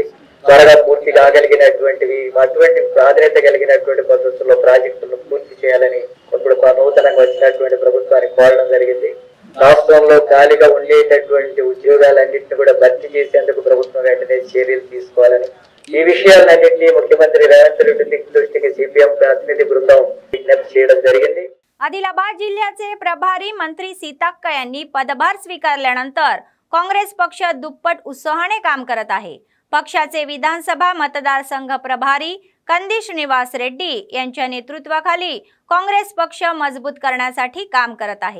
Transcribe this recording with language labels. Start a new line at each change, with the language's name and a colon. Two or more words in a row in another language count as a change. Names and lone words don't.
Telugu: త్వరగా పూర్తి కాగలిగినటువంటివి అటువంటి ప్రాధాన్యత కలిగినటువంటి పద్ధతుల్లో ప్రాజెక్టులను పూర్తి చేయాలని ఇప్పుడు నూతనంగా వచ్చినటువంటి ప్రభుత్వాన్ని కోరడం జరిగింది. రాష్ట్రంలో ఖాళీగా ఉండేటటువంటి ఉద్యోగాలన్నింటినీ కూడా భర్తీ చేసేందుకు ప్రభుత్వం వెంటనే చర్యలు తీసుకోవాలని ఈ విషయాలన్నింటినీ ముఖ్యమంత్రి రేవంత్ రెడ్డి దృష్టికి సిపిఎం ప్రతినిధి బృందం విజ్ఞప్తి చేయడం జరిగింది.
Marathi: आदिलाबाद जिल्ह्याचे प्रभारी मंत्री सीताक्का यांनी पदभार स्वीकारल्यानंतर काँग्रेस पक्ष दुप्पट उत्साहाने काम करत आहे. पक्षाचे विधानसभा मतदारसंघ प्रभारी कंदी श्रीनिवास रेड्डी यांच्या नेतृत्वाखाली काँग्रेस पक्ष मजबूत करण्यासाठी काम करत आहे.